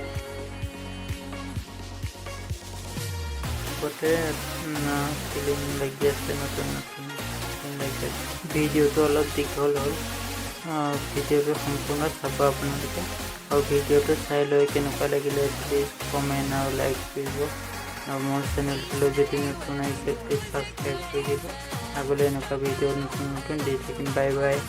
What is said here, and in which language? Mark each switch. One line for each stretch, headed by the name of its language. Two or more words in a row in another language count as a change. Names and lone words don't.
Assamese: আগতে ফিল্ম লাগি আছে, নতুন নতুন লাগি আছে। ভিডিঅ'টো অলপ দীঘল হ'ল, ভিডিঅ'টো সম্পূৰ্ণ চাব আপোনালোকে। আৰু ভিডিঅ'টো চাই লৈ কেনেকুৱা লাগিলে
English: please comment
Assamese: আৰু লাইক কৰিব। আৰু মোৰ চেনেল যদি নতুন আইছে
English: please subscribe
Assamese: করে দিব আগলে এনেকুৱা ভিডিও নতুন নতুন দি থাকিম
English: bye bye.